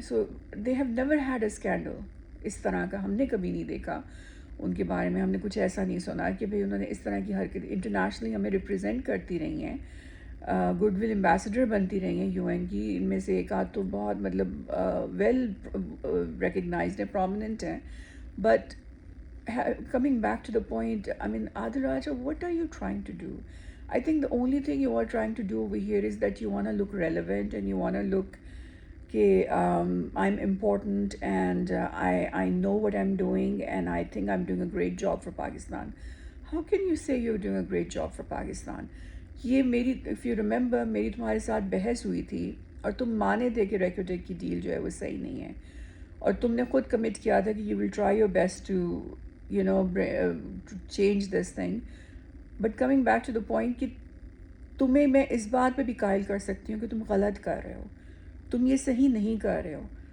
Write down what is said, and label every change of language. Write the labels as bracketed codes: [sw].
[en] so they have never had a scandal [ur] اس طرح کا، ہم نے کبھی نہیں دیکھا ان کے بارے میں، ہم نے کچھ ایسا نہیں سنا کہ بھئی انہوں نے اس طرح کی حرکت انٹرنیشنلی ہمیں ریپرزینٹ کرتی رہی ہیں، گڈ ول ایمبیسڈر بنتی رہی ہیں یو این کی. ان میں سے ایک آدھ تو بہت مطلب ویل ریکگنائزڈ ہے، پرومیننٹ ہیں. [en] But coming back to the point, I mean, Adil Raja, what are you trying to do? I think the only thing you are trying to do over here is that you want to look relevant and you want to look کہ I'm important and I know what I'm doing and I think I'm doing a great job for Pakistan. How can you say you're doing a great job for Pakistan? [ur] یہ میری [en] if you remember [ur] میری تمہارے ساتھ بحث ہوئی تھی اور تم مانے تھے کہ ریکوٹیک کی ڈیل جو ہے وہ صحیح نہیں ہے، اور تم نے خود کمٹ کیا تھا کہ [en] you will try your best to to change this thing. But coming back to the point [ur] کہ تمہیں میں اس بات پہ بھی قائل کر سکتی ہوں کہ تم غلط کر رہے ہو، تم یہ صحیح نہیں کر رہے ہو.